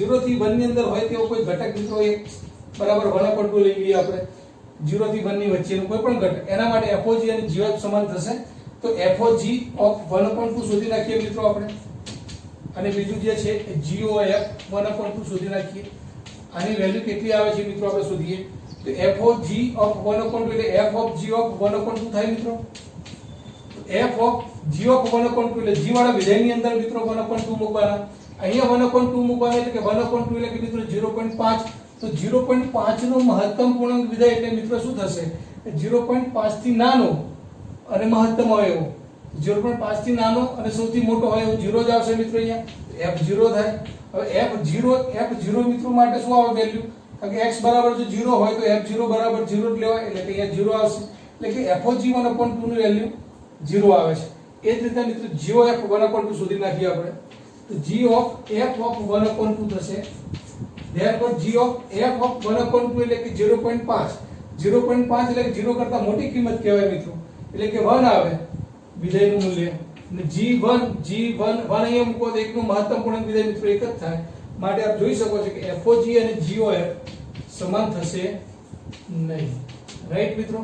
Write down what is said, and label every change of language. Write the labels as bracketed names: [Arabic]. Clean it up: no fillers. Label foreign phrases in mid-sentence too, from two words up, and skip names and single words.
[Gujarati] 0 થી 1 ની અંદર હોય તેવો કોઈ ઘટક મિત્રો એક બરાબર 1/2 લઈ લઈએ આપણે, 0 થી 1 ની વચ્ચેનો કોઈ પણ ઘટક, એના માટે fog અને gf સમાન થશે. તો [English] fog of 1/2 [Gujarati] શોધી નાખીએ મિત્રો આપણે, અને બીજું જે છે gof 1/2 શોધી નાખીએ. આની વેલ્યુ કેટલી આવે છે મિત્રો આપણે શોધીએ. તો [English] fog of 1/2 [Gujarati] એટલે [English] f of g of 1/2 [Gujarati] થાય મિત્રો. [English] f of g of 1/2 [Gujarati] એટલે g વાળા વિધેયની અંદર મિત્રો 1/2 મૂકવાના, અહીંયા 1/2 મૂકવાના એટલે કે 1/2 એટલે કે મિત્રો 0.5. તો 0.5 નો મહત્તમ પૂર્ણાંક વિધેય એટલે મિત્રો શું થશે? 0.5 થી નાનો અને મહત્તમ હોય એવો, 0.5 થી નાનો અને સૌથી મોટો હોય એવો 0 જ આવશે મિત્રો. અહીંયા f0 થાય. હવે f0 મિત્રો માટે શું આવે વેલ્યુ? કારણ કે x બરાબર જો 0 હોય તો f0 બરાબર 0 જ લેવાય એટલે કે અહીંયા 0 આવશે. એટલે કે fog 1/2 નું વેલ્યુ 0 આવે છે. એ જ રીતે મિત્રો gof 1/2 શોધી નાખીએ આપણે. તો [English] g of f of 1/2 [Gujarati] થશે. [English] therefore g of f of 1/2 એટલે કે 0.5. [Gujarati] 0.5 એટલે કે 0 કરતા મોટી કિંમત કહેવાય મિત્રો, એટલે કે 1 આવે વિધેયનું મૂલ્ય. અને g1 અહીંયા મૂકો તો એકનું મહત્તમ પૂર્ણાંક વિધેય મિત્રો એક જ થાય. માટે આપ જોઈ શકો છો કે fog અને gof સમાન થશે નહીં, રાઈટ મિત્રો?